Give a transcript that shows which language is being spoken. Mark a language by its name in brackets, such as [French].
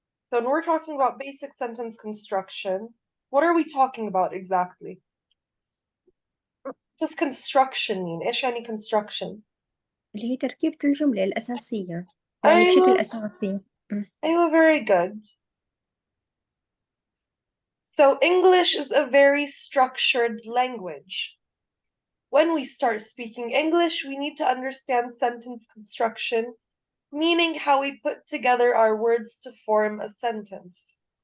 [English] So when we're talking about basic sentence construction, what are we talking about exactly? What does construction mean? [Arabic] إيش يعني construction? اللي هي تركيبة الجملة الأساسية. يعني بشكل أساسي. أيوة, [English] very good. So English is a very structured language. When we start speaking English, we need to understand sentence construction, meaning how we put together our words to form a sentence.